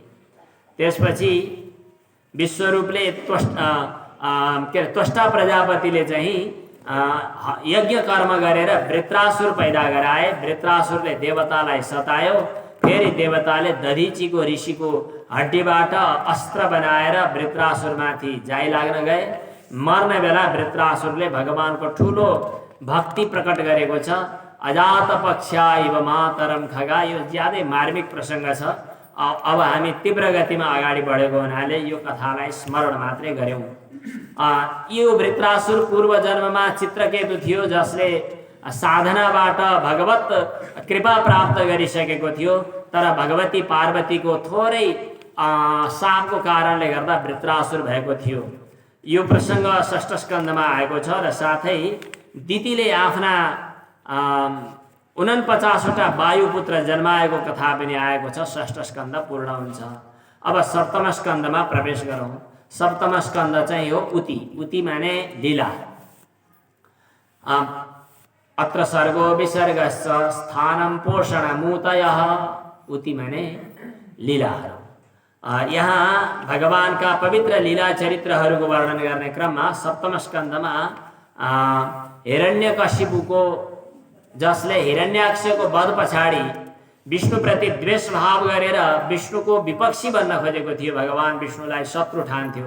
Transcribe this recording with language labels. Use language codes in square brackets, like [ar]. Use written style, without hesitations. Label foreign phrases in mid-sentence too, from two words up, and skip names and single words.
[ne] त्यसपछि विश्वरूपले त्वष्टा प्रजापतिले चाहिँ यज्ञ कर्म गरेर वृत्रासुर पैदा गराए। वृत्रासुरले देवतालाई सतायो। फेरि देवताले दधीचीको ऋषिको हड्डीबाट अस्त्र बनाएर वृत्रासुरमाथि जाई लाग्न गए। मर्ने बेला वृत्रासुरले भगवानको ठुलो भक्ति प्रकट गरेको छ। [sa] अजात पक्षा इव मातरम खगा, [ne] यो ज्यादै मार्मिक प्रसङ्ग छ। अब हामी तीव्र गतिमा अगाडि बढेको हुनाले यो कथालाई स्मरण मात्रै गऱ्यौँ। यो वृत्रासुर पूर्व जन्ममा चित्रकेतु थियो, जसले साधनाबाट भगवत कृपा प्राप्त गरिसकेको थियो, तर भगवती पार्वतीको थोरै शापको कारणले गर्दा वृत्रासुर भएको थियो। यो प्रसङ्ग षष्ठ स्कन्धमा आएको छ र साथै दितिले आफ्ना 49वटा वायुपुत्र जन्माएको कथा पनि आएको छ। षष्ठ स्कन्ध पूर्ण हुन्छ। अब सप्तम स्कन्धमा प्रवेश गरौँ। सप्तम स्कन्ध चाहिँ हो उति। उति माने लीला। [sa] अत्र सर्गो विसर्गश्च स्थानं पोषणमूतयः। [ne] उति माने लीलाहरू। यहाँ भगवानका पवित्र लीला चरित्रहरूको वर्णन गर्ने क्रममा सप्तम स्कन्धमा हिरण्यकशिपुको, जसले हिरण्याक्षको वध पछाडि विष्णुप्रति द्वेष भाव गरेर विष्णुको विपक्षी बन्न खोजेको थियो, भगवान विष्णुलाई शत्रु ठान्थ्यो।